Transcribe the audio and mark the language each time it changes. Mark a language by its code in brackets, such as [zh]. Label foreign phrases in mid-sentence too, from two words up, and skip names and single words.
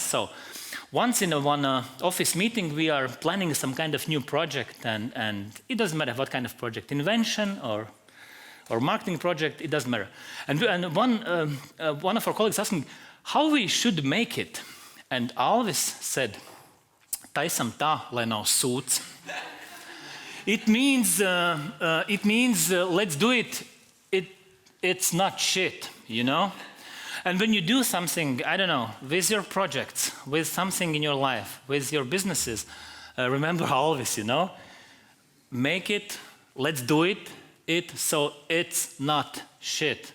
[en] So once in one office meeting, we are planning some kind of new project, and it doesn't matter what kind of project, invention or marketing project, it doesn't matter. And one of our colleagues asked me how we should make it. And Alvis said, [lv] taisam tā, lai nav sūds. [en] It means let's do it. It's not shit, you know? And when you do something, I don't know, with your projects, with something in your life, with your businesses, remember always, you know, make it, let's do it, so it's not shit.